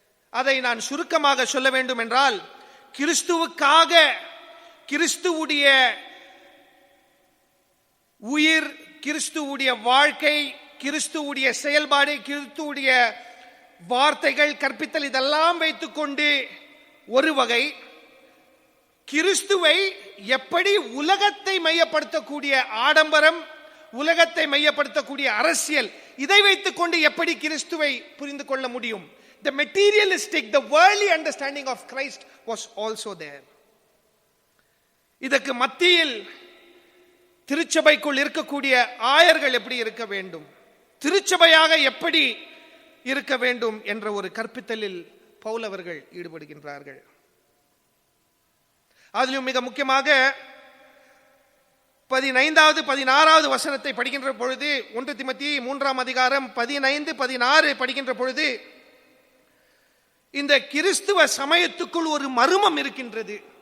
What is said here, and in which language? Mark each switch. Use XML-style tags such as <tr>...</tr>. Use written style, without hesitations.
<ta>அதை நான் சுருக்கமாக சொல்ல வேண்டும் என்றால், கிறிஸ்துவுக்காக, கிறிஸ்துவுடைய உயிர், கிறிஸ்துவுடைய வாழ்க்கை, கிறிஸ்துவுடைய செயல்பாடு, கிறிஸ்துவுடைய வார்த்தைகள், கற்பித்தல், இதெல்லாம் வைத்துக்கொண்டு ஒரு வகை, கிறிஸ்துவை எப்படி உலகத்தை மையப்படுத்தக்கூடிய ஆடம்பரம், உலகத்தை மையப்படுத்தக்கூடிய அரசியல், இதை வைத்துக்கொண்டு எப்படி கிறிஸ்துவை புரிந்து கொள்ள முடியும்?</ta> <en>The materialistic, the worldly understanding of Christ was also there.</en> <ta>இதற்கு மத்தியில் திருச்சபைக்குள் இருக்கக்கூடிய ஆயர்கள் எப்படி இருக்க வேண்டும், திருச்சபையாக எப்படி இருக்க வேண்டும் என்ற ஒரு கற்பித்தலில் பவுல் அவர்கள் ஈடுபடுகின்றார்கள். அதிலும் மிக முக்கியமாக 15வது 16வது வசனத்தை படிக்கின்ற பொழுது, 1 தீமோத்தேயு 3ஆம் அதிகாரம் 15, 16 படிக்கின்ற பொழுது, இந்த கிறிஸ்துவ சமயத்துக்குள் ஒரு மர்மம் இருக்கின்றது.</ta>